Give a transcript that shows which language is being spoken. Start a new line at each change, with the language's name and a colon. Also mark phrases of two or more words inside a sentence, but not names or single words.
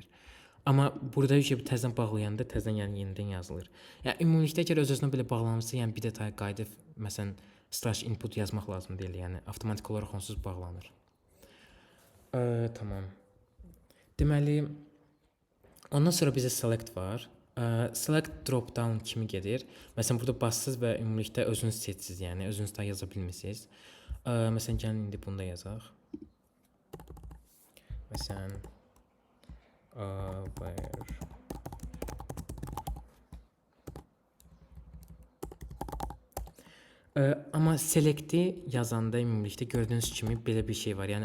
Azerbaijani: Amma burada təzədən bağlayanda təzədən yəni yenidən yazılır. Yəni ümumilikdə əgər öz-özünə belə bağlanmışsa, yəni bir detay qayıdıb məsələn
English: slash input
Azerbaijani: yazmaq lazım deyil, yəni avtomatik olaraq onsuz bağlanır. Tamam. Deməli ondan sonra bizə select var.
English: Select drop down
Azerbaijani: kimi gedir. Məsələn burada bassız və ümumilikdə özünüz seçsiz, yəni özünüz də yaza bilmirsiniz. Məsələn gəlin indi bunu da yazaq. Məsələn where amma select'i yazanda ümumilikdə gördüyünüz kimi belə bir şey var.